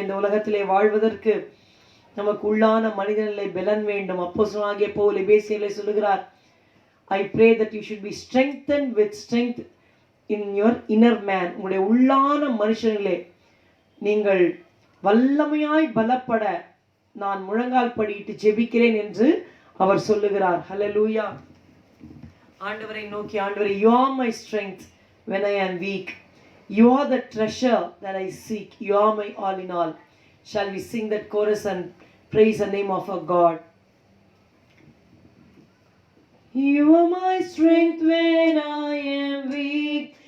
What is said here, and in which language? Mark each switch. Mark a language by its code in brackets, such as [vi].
[ta] இந்த உலகத்திலே வாழ்வதற்கு நமக்கு உள்ளான மனிதனிலே பெலன் வேண்டும். அப்போஸ்தலனாகிய பவுல் எபேசியரிலே சொல்லுகிறார், [en] I pray that you should be strengthened with strength in your inner man. [ta] உங்களுடைய உள்ளான மனுஷனிலே நீங்கள் வல்லமையாய் பலப்பட நான் முழங்கால் படியிட்டு ஜெபிக்கிறேன் என்று அவர் சொல்லுகிறார். ஹல்லேலூயா. ஆண்டவரை நோக்கி, ஆண்டவரே, [en] you are my strength when I am weak. You are the treasure that I seek. You are my all in all. Shall we sing that chorus and praise the name of our God? You are my strength when I am weak.